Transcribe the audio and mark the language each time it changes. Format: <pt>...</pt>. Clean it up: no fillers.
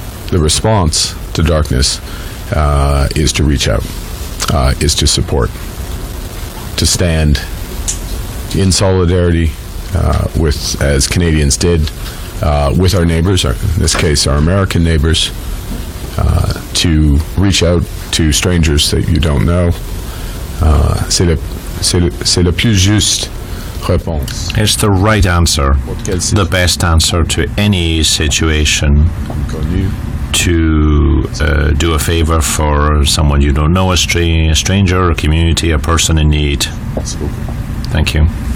<en>the response to darkness is to reach out, is to support, to stand in solidarity with, as Canadians did, with our neighbors, in this case our American neighbors, to reach out to strangers that you don't know.</en> <fr>C'est la plus juste réponse.</fr> <en>It's the right answer, the best answer to any situation. To do a favor for someone you don't know, a stranger, a community, a person in need. Thank you.</en>